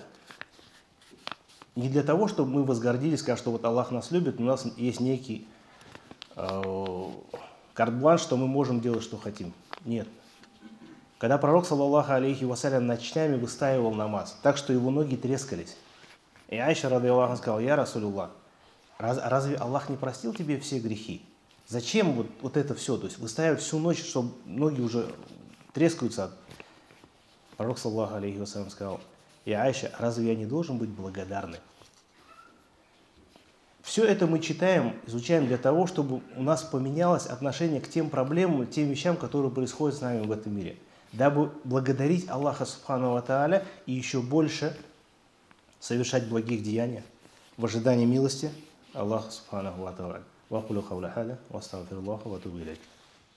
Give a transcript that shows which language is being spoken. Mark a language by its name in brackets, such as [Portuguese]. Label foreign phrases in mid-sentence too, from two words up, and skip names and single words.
[Russian] Не для того, чтобы мы возгордились, сказать, что вот Аллах нас любит, у нас есть некий карт-бланш, что мы можем делать, что хотим. Нет. Когда пророк, [Arabic] صلى الله عليه وسلم, [Russian] ночами выстаивал намаз, так что его ноги трескались, и Айша, [Arabic] رضي الله عنها, [Russian] сказала: [Arabic] يا رسول الله, [Russian] разве Аллах не простил тебе все грехи? Зачем вот это все? То есть выстаивать всю ночь, чтобы ноги уже трескаются. Пророк, [Arabic] صلى الله عليه وسلم, [Russian] сказал: и Айша, разве я не должен быть благодарным? Все это мы читаем, изучаем для того, чтобы у нас поменялось отношение к тем проблемам, тем вещам, которые происходят с нами в этом мире. Дабы благодарить Аллаха [Arabic] سبحانه وتعالى [Russian] и еще больше совершать благих деяний в ожидании милости Аллаха [Arabic] سبحانه وتعالى. وأقول قولي هذا، وأستغفر الله وأتوب إليه.